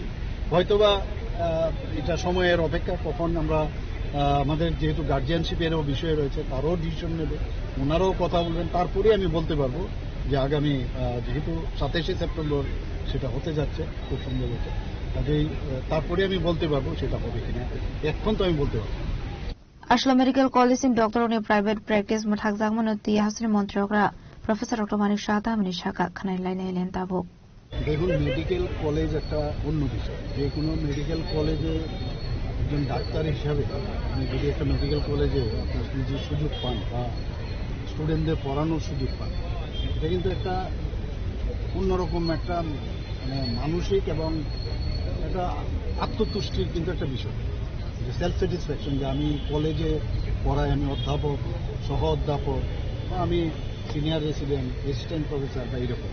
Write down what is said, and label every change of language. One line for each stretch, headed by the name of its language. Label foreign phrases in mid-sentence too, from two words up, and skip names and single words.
Bangla: হয়তোবা এটা সময়ের অপেক্ষা, কখন আমরা আমাদের যেহেতু গার্জিয়ানশিপেরও বিষয় রয়েছে, তারাও ডিসিশন নেবে, ওনারাও কথা বলবেন, তারপরে আমি বলতে পারবো যে আগামী যেহেতু 27শে সেপ্টেম্বর সেটা হতে যাচ্ছে খুব সম্ভবত, কাজেই তারপরে আমি বলতে পারবো সেটা হবে কিনা। এখন তো আমি বলতে পারবো।
Kok Borok: Ashla
English: Medical College
Kok Borok: in Doctor on a
English: private practice
Kok Borok: Mathakzagmanoti Hasni Montrokra Professor Dr. Manik Shata Minishaka Khanai Line Elen Tabuk.
Bangla: দেখুন,
English: medical college
Bangla: একটা অন্য বিষয়। যে কোনো
English: medical college
Bangla: একজন ডাক্তার হিসাবে আপনি যদি একটা
English: medical college
Bangla: যে সুযোগ পান বা স্টুডেন্টদের পড়ানোর সুযোগ পান, এটা কিন্তু একটা অন্যরকম একটা মানে মানসিক এবং একটা আত্মতুষ্টির কিন্তু একটা বিষয়, যে
English: self satisfaction,
Bangla: যে আমি কলেজে পড়াই, আমি অধ্যাপক, সহ অধ্যাপক, বা আমি
English: senior resident, assistant professor
Bangla: বা এইরকম।